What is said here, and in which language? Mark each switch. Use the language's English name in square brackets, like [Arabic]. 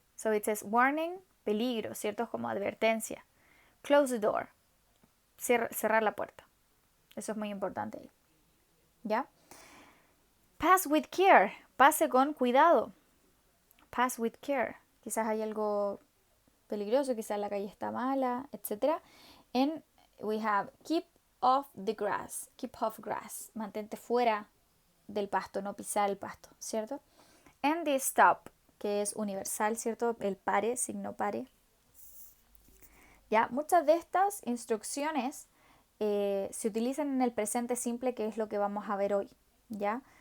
[English] So it says, warning, [Spanish] peligro, ¿cierto? Como advertencia. [English] Close the door. [Spanish] Cerrar la puerta. Eso es muy importante ahí. [English] ¿Ya? Pass with care. [Spanish] Pase con cuidado. [English] Pass with care. [Spanish] Quizás hay algo peligroso, quizás la calle está mala, etc. [English] And we have keep off the grass. Keep off grass. [Spanish] Mantente fuera del pasto, no pisar el pasto, ¿cierto? [English] And the stop, [Spanish] que es universal, ¿cierto? El pare, signo pare. Ya, muchas de estas instrucciones se utilizan en el presente simple, que es lo que vamos a ver hoy, ¿ya?